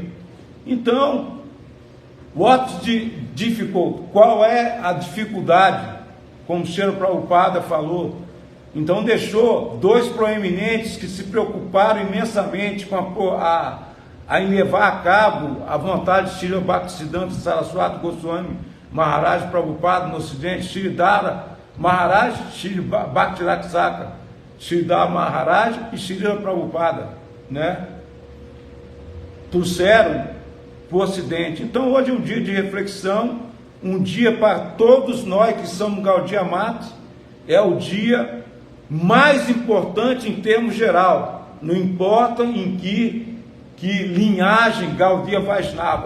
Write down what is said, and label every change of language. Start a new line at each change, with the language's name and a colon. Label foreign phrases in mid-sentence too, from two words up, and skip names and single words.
Portuguese: Então, qual é a dificuldade? Como o Srila Prabhupada falou. Então deixou dois proeminentes que se preocuparam imensamente com em levar a cabo a vontade de Srila Bhaktisiddhanta Saraswati Goswami Maharaj Prabhupada no Ocidente, Sridhara Maharaj, Srila Bhaktiraksaka, Sridhara Maharaj e Srila Prabhupada, né? Trouxeram para o Ocidente. Então hoje é um dia de reflexão, um dia para todos nós que somos Gaudiya Mata, é o dia mais importante em termos geral, não importa em que linhagem Gaudiya Vaishnava.